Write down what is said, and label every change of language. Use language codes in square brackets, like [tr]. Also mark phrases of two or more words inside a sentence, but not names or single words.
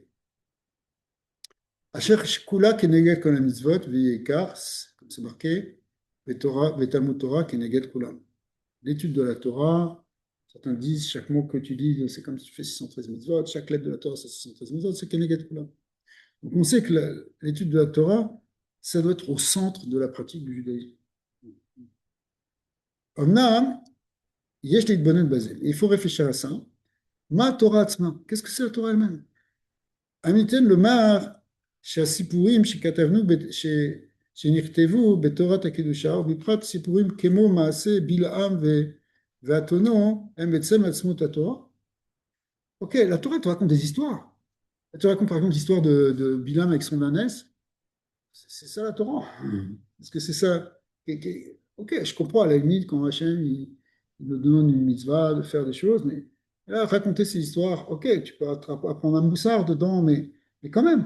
[he] אשר שקולה כנגד כל המצוות ויקר, [fr] comme c'est marqué, [he] ותלמוד תורה כנגד כולם. [fr] L'étude de la Torah, certains disent, chaque mot que tu dis, c'est comme si tu fais 613 mitzvot, chaque lettre de la Torah, c'est 613 mitzvot, c'est [he] כנגד כולם. [fr] Donc on sait que l'étude de la Torah, ça doit être au centre de la pratique du judaïsme. [he] אמנם, יש להתבונן בזה. [fr] Il faut réfléchir à ça. [he] מה תורה עצמה, [fr] qu'est-ce que c'est la Torah elle-même? [he] עמיתן לומר שהסיפורים שכתבנו, שנכתבו בתורת הקדושה, ובפרט סיפורים כמו מעשה בלעם ואתונו, הם בעצם עצמות התורה. [fr] Ok, la Torah te raconte des histoires. Elle te raconte par exemple l'histoire de Bilam avec son ânesse. C'est ça la Torah. Parce que c'est ça. Ok, je comprends à la limite quand Hachem il nous demande une mitzvah de faire des choses, mais là, raconter ces histoires, ok, tu peux apprendre un moussard dedans, mais quand même.